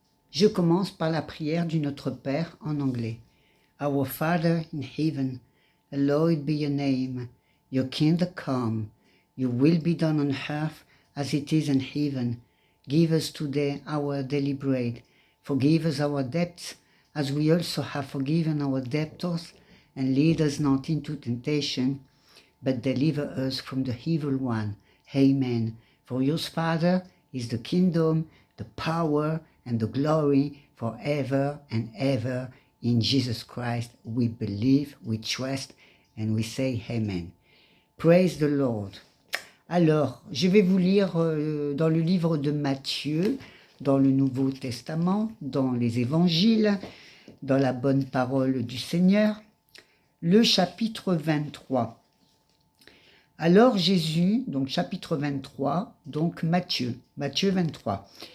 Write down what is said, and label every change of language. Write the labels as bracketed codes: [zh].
[fr] Je commence par la prière du Notre Père en anglais. [en] Our Father in heaven, hallowed be your name. Your kingdom come. Your will be done on earth as it is in heaven. Give us today our daily bread. Forgive us our debts as we also have forgiven our debtors. And lead us not into temptation, but deliver us from the evil one. Amen. For yours, Father, is the kingdom, the power, and the glory forever and ever. In Jesus Christ, we believe, we trust, and we say Amen. Praise the Lord. [fr] Alors, je vais vous lire dans le livre de Matthieu, dans le Nouveau Testament, dans les Évangiles, dans la bonne parole du Seigneur, le chapitre 23. Alors Jésus, donc chapitre 23, donc Matthieu 23.